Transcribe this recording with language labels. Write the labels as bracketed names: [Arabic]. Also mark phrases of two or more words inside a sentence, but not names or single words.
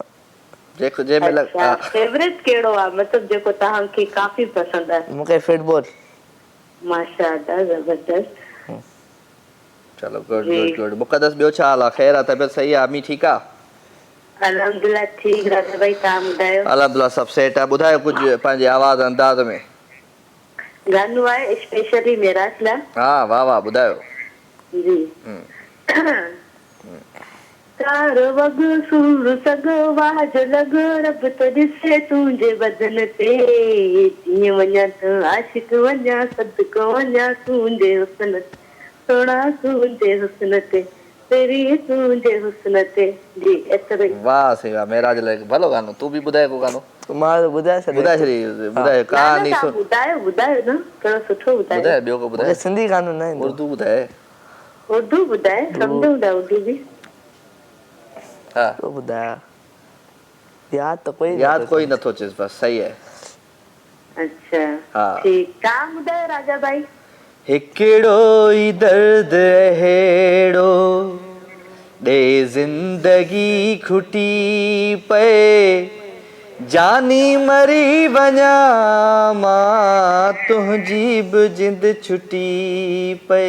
[Sindhi] जेको जंहिंमहिल फेवरेट कहिड़ो आहे, मतलब जेको तव्हांखे काफ़ी पसंदि आहे? मूंखे फुटबॉल। माशाअल्लाह ज़बरदस्त। [Urdu] چلو گڈ. [Sindhi] मुक़द्दस ॿियो छा हाल आहे? ख़ैर आहे? तबियत सही आहे? अम्मी ठीकु आहे? अल्हम्दुलिल्लाह ठीक। राजा भाई तव्हां ॿुधायो? अल्हम्दुलिल्लाह सभु सेट आहे। ॿुधायो कुझु पंहिंजे आवाज़ अंदाज़ में। गानो आहे स्पेशली मेराज लाइ। हा वाह ॿुधायो। जी तारो वग सूर सगो वाज लॻो रब तो ॾिसे तुंहिंजे बदन ते, जीअं वञा त आशिक वञा सदको वञा तुंहिंजे हुस्न सोना तुंहिंजे हुस्न ते तेरी तुंहिंजे हुस्न ते। जी एतिरो ई। वाह सही वाह। मेराज लाइ भलो गानो। तूं बि ॿुधाए को गानो। मां ॿुधाए छॾी [Urdu] کہانی سن. [Sindhi] ॿुधायो न कहिड़ो सुठो ॿुधायो। ॿियो को ॿुधाए। सिंधी गानो न उर्दू ॿुधाए। उर्दू ॿुधाए सम्झो उर्दू बि। तो ॿुधाया याद कोई नथो अचे बस। [Urdu] صحیح ہے. اچھا ٹھیک. [Sindhi] तव्हां ॿुधायो राजा भाई। हिकिड़ो ई दर्द अहिड़ो ॾे ज़िंदगी खुटी पए, जानी मरी वञा मां तुंहिंजी बि जिंद छुटी पए।